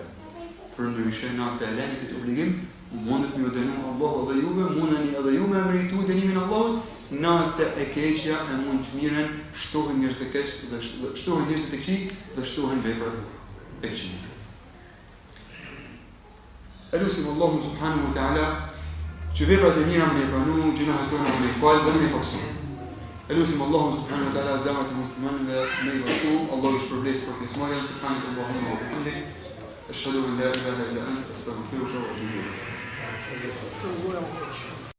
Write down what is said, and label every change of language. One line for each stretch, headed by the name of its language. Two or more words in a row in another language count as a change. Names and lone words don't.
Albanian: Përndryshe, nëse e lëni këtë obligim, mundet me ju dënu Allahu dhe juve, mundeni edhe ju me meritu dënimin Allahut, nëse e keqja e mund të mirën, shtohen njerëz të keq dhe shtohen njerëz të këqij dhe shtohen veprat e këqij. Elusim Allahun
Arabic: سبحانه وتعالى
Albanian: që veprat e mira më i pranu, gjunahet tona më i fal dhe më i paksu. Elusim Allahun
Arabic: سبحانه وتعالى
Albanian: zemrat e muslimanëve më i bashku, Allahu shpërblet për pjesëmarrjen
Arabic: سبحانه وبحمده. أشهد أن لا إله إلا أنت أستغفرك وأتوب إليك.